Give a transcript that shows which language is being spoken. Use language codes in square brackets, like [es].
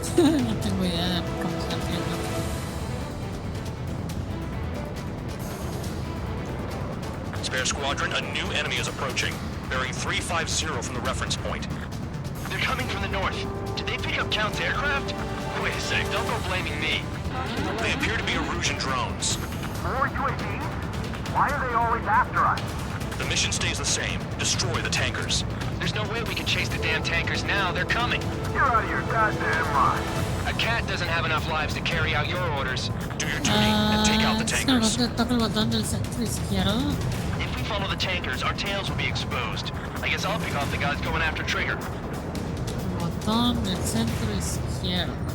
[es] No tengo idea de cómo se amplía el mapa. [en] Spare squadron, a new enemy is approaching. Bearing 350 from the reference point. They're coming from the north. Did they pick up Count's aircraft? Wait a sec, don't go blaming me. They appear to be Erusian drones. More UAVs? Why are they always after us? The mission stays the same. Destroy the tankers. There's no way we can chase the damn tankers now. They're coming. You're out of your goddamn mind. A cat doesn't have enough lives to carry out your orders. Do your duty and take out the tankers. [es] Toca el botón del centro izquierdo. [en] If we follow the tankers, our tails will be exposed. I guess I'll pick off the guys going after Trigger. [es] Botón del centro izquierdo.